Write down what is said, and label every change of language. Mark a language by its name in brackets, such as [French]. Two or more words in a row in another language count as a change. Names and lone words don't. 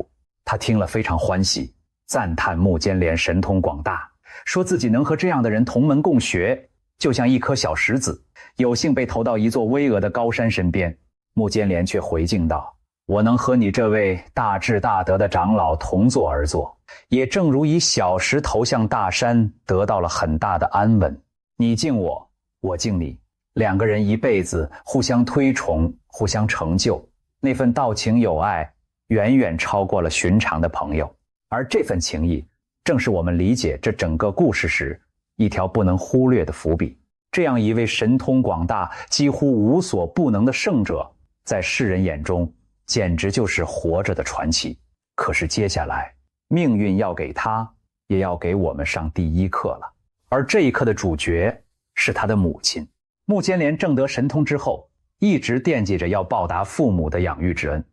[Chinese] 他聽了非常歡喜，讚嘆目犍連神通廣大，說自己能和這樣的人同門共學，就像一顆小石子，有幸被投到一座巍峨的高山身邊。目犍連卻回敬道，我能和你這位大智大德的長老同坐而坐，也正如以小石投向大山，得到了很大的安穩。你敬我，我敬你，兩個人一輩子互相推崇，互相成就，那份道情友愛遠遠超過了尋常的朋友。而這份情誼，正是我們理解這整個故事時一條不能忽略的伏筆。這樣一位神通廣大、幾乎無所不能的聖者，在世人眼中簡直就是活着的傳奇。可是接下來，命運要給他，也要給我們上第一課了。而這一課的主角是他的母親。目犍連正得神通之後，一直惦記着要報答父母的養育之恩。